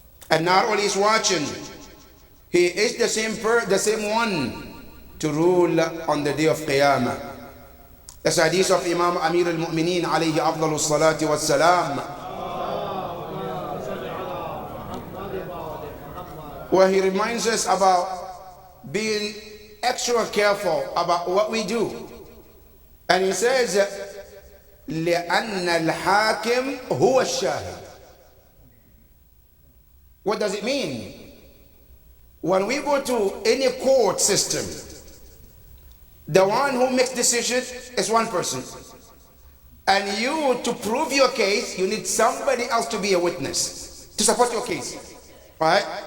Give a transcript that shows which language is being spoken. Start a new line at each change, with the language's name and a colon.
English: And not only is watching, He is the same one to rule on the day of Qiyamah. The hadith of Imam Amir al-Mu'mineen alayhi afdalu salati wa salam, where he reminds us about being extra careful about what we do. And he says,
Arabic: لأن الحاكم هو الشاهد.
English: What does it mean? When we go to any court system, the one who makes decision is one person. And you, to prove your case, you need somebody else to be a witness to support your case. Right?